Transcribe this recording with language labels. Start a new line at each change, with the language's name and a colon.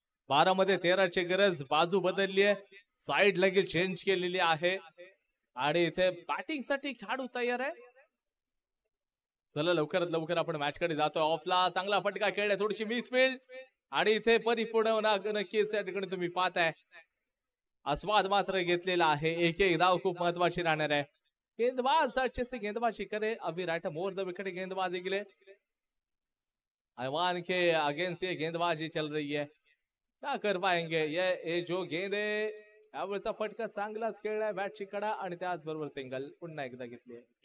Marathi: 12 मध्ये 13ची गरज. बाजू बदलली आहे. साईड लगेच चेंज केलेली आहे आणि इथे बॅटिंग साठी खेळाडू तयार आहे. चला लवकरात लवकर आपण मॅच कडे जातोय. ऑफला चांगला फटका खेळलाय. थोडीशी मिसफील्ड आणि इथे परिपूर्ण नक्कीच या ठिकाणी तुम्ही पाहताय आस्वाद मात्र घेतलेला आहे. एक एक धाव खूप महत्वाची राहणार आहे.
Hindi: गेंदबाज अच्छे से गेंदबाजी करे. अभी राइट मोर द विकेट गेंदबाजी के लिए ऐवान के अगेंस्ट ये गेंदबाजी चल रही है. क्या कर पाएंगे. ये जो गेंद
Marathi: आहे यावरचा फटका चांगलाच खेळलाय. बॅटची कडा आणि त्याचबरोबर सिंगल पुन्हा एकदा घेतली.